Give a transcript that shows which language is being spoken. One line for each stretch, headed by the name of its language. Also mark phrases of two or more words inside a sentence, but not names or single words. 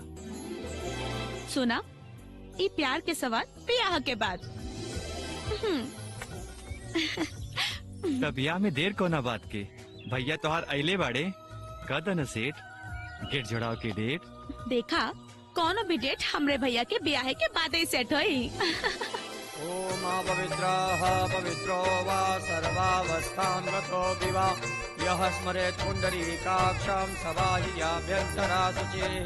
Bhojpuri: सुना ये प्यार के सवाल ब्याह के बाद तब ब्याह में देर कोना बात के भैया तोहार अइले बाड़े कदन सेठ गेट जोड़ाव के डेट देखा कौनो भी डेट हमरे भैया के ब्याह के बाद ही सेट होई
Sanskrit: ओम पवित्रः पवित्रो वा सर्वावस्थां गतो विवा यः स्मरेत् पुण्डरीकाक्षं सबाह्याभ्यन्तरा शुचिः।